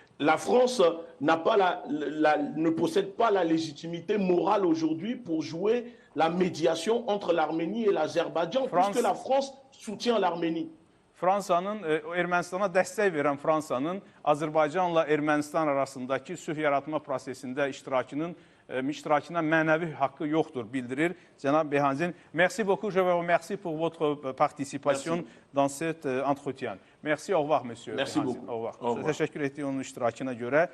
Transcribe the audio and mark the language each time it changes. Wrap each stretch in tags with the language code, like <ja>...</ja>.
<fr>La France ne possède pas la légitimité morale aujourd'hui pour jouer la médiation entre l'Arménie et l'Azerbaïdjan, puisque la France soutient l'Arménie.</fr> <az>Fransanın, Ermənistana dəstək verən Fransanın Azərbaycanla Ermənistan arasındakı sülh yaratma prosesində iştirakına mənəvi haqqı yoxdur, bildirir cənab Behanzin.</az> <fr>Merci beaucoup, je vous remercie pour votre participation dans cet entretien. Merci, au revoir, monsieur. Merci beaucoup. Au revoir.</fr> <az>Təşəkkür etdik onun iştirakına görə.</az>